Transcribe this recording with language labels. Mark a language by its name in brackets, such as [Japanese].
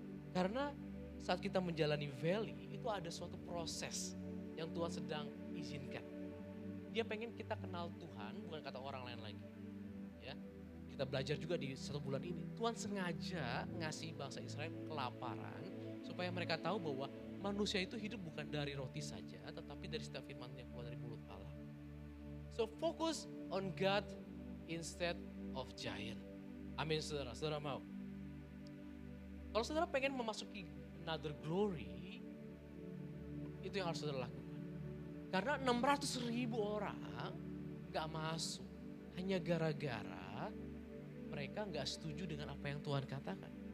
[Indonesian] Karena saat kita menjalani valley, itu ada suatu proses yang Tuhan sedang izinkan. Dia pengen kita kenal Tuhan, bukan kata orang lain lagi. Ya, kita belajar juga di 1 bulan ini. Tuhan sengaja ngasih bangsa Israel kelaparan supaya mereka tahu bahwa manusia itu hidup bukan dari roti saja, tetapi dari setiap firman yang keluar dari mulut Allah. [English] So focus on God instead of giant. [Indonesian] Amin saudara, saudara mau. Kalau saudara pengen memasuki [English] another glory, [Indonesian] itu yang harus saudara lakukan. Karena 600.000 orang gak masuk hanya gara-gara mereka gak setuju dengan apa yang Tuhan katakan.